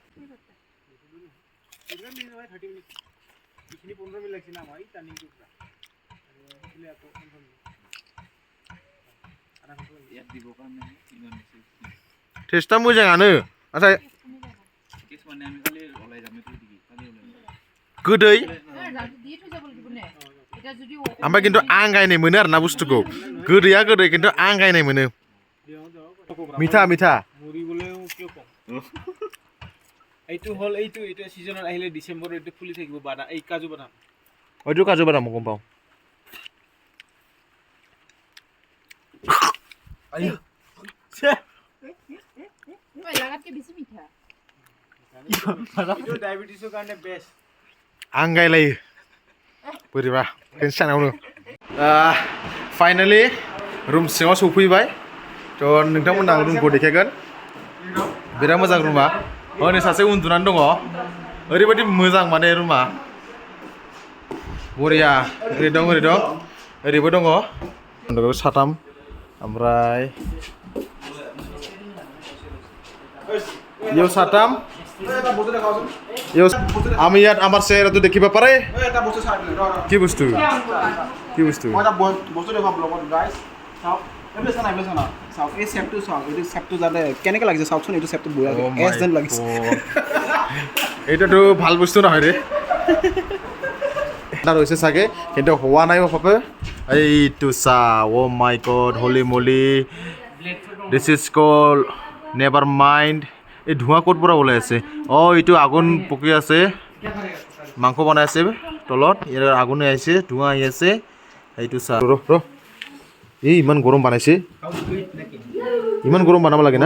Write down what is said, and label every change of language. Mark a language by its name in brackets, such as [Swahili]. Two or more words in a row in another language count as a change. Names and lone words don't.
[Bodo] टेस्टआ मोजाङानो नाथाय गोदै ओमफ्राय खिन्थु आंगायनाय मोनो आरोना बुस्थुखौ गोदैया गोदै खिन्थु आंगायनाय मोनो [Assamese] মিঠা মিঠা মুড়ি বলেও কিয় কম এইটো হল এইটো সিজনত আহিলে ডিসেম্বৰ এইটো ফুলি থাকিব বাদাম এই কাজু বাদাম হয়তো কাজু বাদাম গম পাওঁ লাগাতকে বেশি মিঠা এইটো ডায়াবেটিসৰ কাৰণে বেষ্ট [Bodo] आंगायलायो बोरैबा टेनसनावनो [English] finally room [Bodo] सिङाव सफैबाय थ' नोंथांमोनहा रुमखौ देखायगोन बिराद मोजां रुमा हनै सासे उन्दुनानै दङ ओरैबायदि मोजां माने रुमा बरिया ओरै दं ओरैबो दङ साथाम ओमफ्राय इयाव साथाम [Assamese] আমি ইয়াত আমার চেহারাটো দেখিব পাৰে এটা বস্তু চাই দিলে কি বস্তু মই এটা বস্তু দেখাম ব্লগত গাইস চাওক এইবিলাক না চাওক এই শেপটো চাওক এইটো শেপটো যাতে কেনেকৈ লাগিছে চাওকচোন এইটো শেপটো বঢ়িয়া এছ যেন লাগিছে এইটোতো ভাল বস্তু নহয় ৰে এটা হৈছে চাগে কিন্তু হোৱা নাই বাপে এইটো চা [English] Oh my god holy moly this is cool never mind [Assamese] এই ধোঁৱা ক'ত পৰা ওলাই আছে অঁ এইটো আগুন পকি আছে মাংস বনাই আছে তলত ইয়াৰ আগুনে আহিছে ধোঁৱা আহি আছে এইটো চা ৰ এই ইমান গৰম বনাইছে ইমান গৰম বনাব লাগে না